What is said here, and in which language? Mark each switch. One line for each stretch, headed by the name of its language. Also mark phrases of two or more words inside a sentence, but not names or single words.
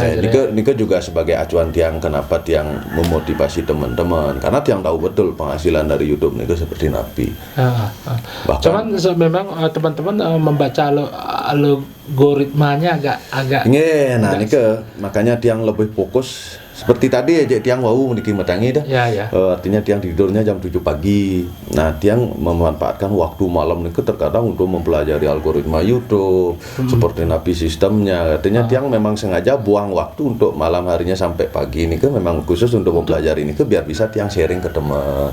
Indonesian: Niko juga sebagai acuan tiang kenapa tiang memotivasi teman-teman, karena tiang tahu betul penghasilan dari YouTube Niko seperti napi. Cuman memang teman-teman membaca algoritmanya agak. Nah Niko makanya tiang lebih fokus. Seperti tadi aja
Balinese: tiang wau niki metangi dah.
Indonesian: Ya. Artinya tiang tidurnya jam 7 pagi. Nah, tiang memanfaatkan waktu malam niku terkadang untuk mempelajari algoritma YouTube, seperti napi sistemnya. Artinya tiang memang sengaja buang waktu untuk malam harinya sampai pagi niku memang khusus untuk mempelajari niku biar bisa tiang sharing ke teman.